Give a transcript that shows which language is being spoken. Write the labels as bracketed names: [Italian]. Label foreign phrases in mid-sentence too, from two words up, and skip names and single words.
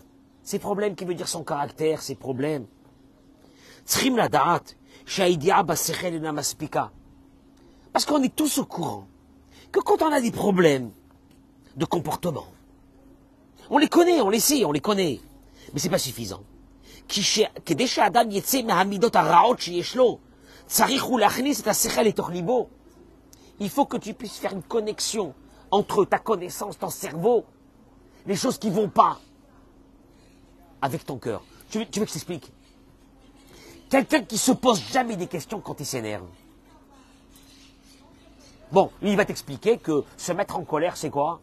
[French] Ses problèmes qui veut dire son caractère, ses problèmes. Parce qu'on est tous au courant que quand on a des problèmes, de comportement. On les connaît, on les sait, on les connaît. Mais c'est pas suffisant. [Hebrew] כדי שהאדם יצא מהמידות הרעות שיש לו, צריך הוא להכניס את השכל לתוך ליבו. [French] Il faut que tu puisses faire une connexion entre ta connaissance, ton cerveau, les choses qui ne vont pas, avec ton cœur. Tu veux que je t'explique? Quelqu'un qui se pose jamais des questions quand il s'énerve. Bon, lui, il va t'expliquer que se mettre en colère, c'est quoi?